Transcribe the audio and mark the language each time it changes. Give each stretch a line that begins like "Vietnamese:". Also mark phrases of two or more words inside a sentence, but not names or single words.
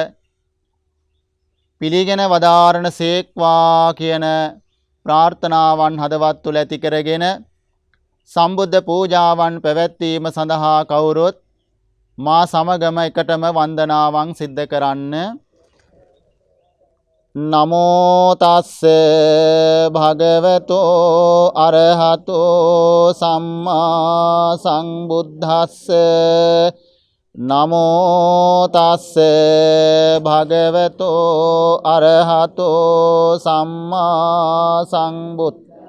Sinhala: පිළිගෙන වදාරණ සේක්වා කියන ප්‍රාර්ථනාවන් හදවත් තුළ ඇති කරගෙන සම්බුද්ධ පූජාවන් පැවැත්වීම සඳහා කවුරුත් මා සමගම එකටම වන්දනාවන් සිද්ධ කරන්න.
Pali: නමෝ තස්ස භගවතෝ අරහතෝ සම්මා සම්බුද්දස්ස. නමෝ තස්ස භගවතෝ අරහතෝ සම්මා සම්බුද්දස්ස.